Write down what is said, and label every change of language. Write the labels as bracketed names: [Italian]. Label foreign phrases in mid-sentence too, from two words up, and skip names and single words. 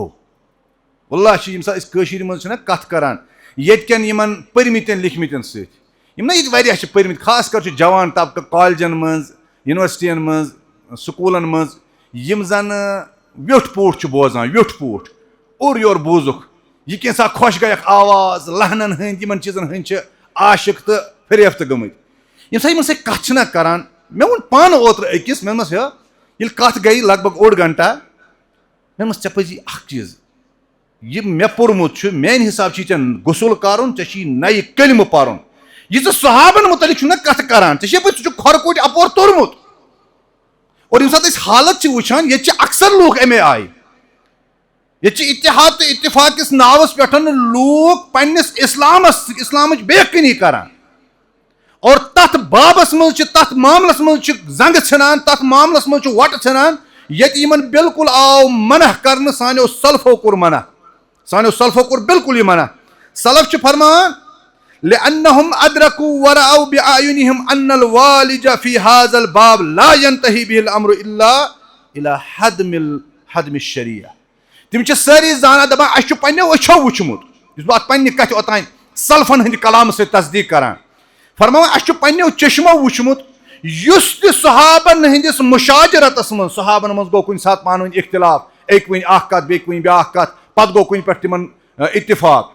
[Kashmiri] वल्लाह यम सात मज कथ करान येन यमन परमितन लिखमितन सत परमित, खास कर जवान तबका कॉलेजन मज, यूनिवर्सिटियन मज, स्कूलन मज यम जन व्योठ पोट बोजान, व्योठ पोट और योर बोजुक यह कैसा खुश गयक आवाज लहनन हंद यमन चीजन हंद आशिक तो फरेफ्त गमत। यम सा यमन कथ करान, मे वो पान ओतर अकिस मे ये कथ गई लगभग 1 घंटा, मे ऐ पजी अख चीज यह मे पोर्मुत मेन हिसाब गुसल कर नई कलम पर्न, यह सहाबन मुतलिक कथ करान पे खरकोट अपोर तोर्मुत। और यम सात हालत वुचान ये अक्सर लूक अमे आय, ये इत्तेहाद तो इत्तेफाक किस नावस पे लूक पन्निस इस्लाम बेकनी करान और तथ बाबस मज तथ मामलस मज जंग छनान, तथ मामलस मज वट छनान ये बिल्कुल आव मनह कर, सानो सलफो कोर मनह, सानो सलफो कोर बिल्कुल यह मनह। सलफ फरमान [Arabic] لأنهم أدركوا ورأوا بأعينهم أن الوالج في هذا الباب لا ينتهي به الأمر إلى هدم الشريعة. [Kashmiri] तिम सारी जाना दपान अस पन्नो अच्छो वुचमुत, बह पन्ने कथ ओतान सलफन हंद कलाम से तस्दीक करान, फरमान अस पन्नो चश्मो वुचमुत युस ति सहाबन हंदिस मुशाजरतस मज, सहाबन मज गो कुन सात पान वन इख्तिलाफ, एक वन अख कथ बे वन ब्याख कथ, पत गो कुन पे तिमन इत्तिफाक